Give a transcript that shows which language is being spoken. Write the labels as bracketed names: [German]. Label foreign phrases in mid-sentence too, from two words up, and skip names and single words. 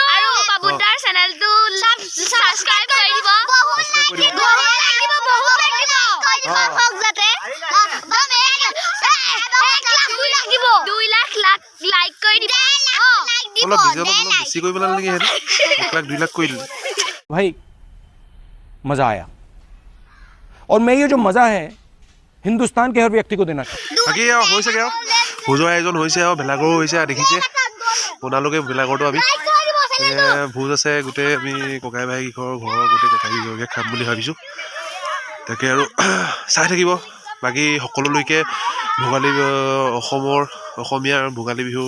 [Assamese] আৰু বাবুদাৰ চেনেলটো সাবস্ক্ৰাইব কৰি দিব। লাইক কৰি দিব। অলপ ভিডিঅ'টো অলপ বেছি কৰিব নালাগে সেইটো 1 লাখ 2 লাখ কৰি দিলে। [Hindi] भाई मज़ा आया और मैं ये जो मज़ा है हिंदुस्तान के हर व्यक्ति को देना चाहता [Assamese] বাকী আৰু হৈছেগৈ আৰু ভোজৰ আয়োজন হৈছে আৰু ভেলাঘৰো হৈছে আৰু দেখিছে বনালোগে ভেলাঘৰটো আমি ভোজ আছে গোটেই আমি ককাই ভাই ঘৰৰ গোটেই ককাই কেইঘৰকে খাম বুলি ভাবিছোঁ তাকে আৰু চাই থাকিব বাকী সকলোলৈকে ভোগালী অসমীয়াৰ ভোগালী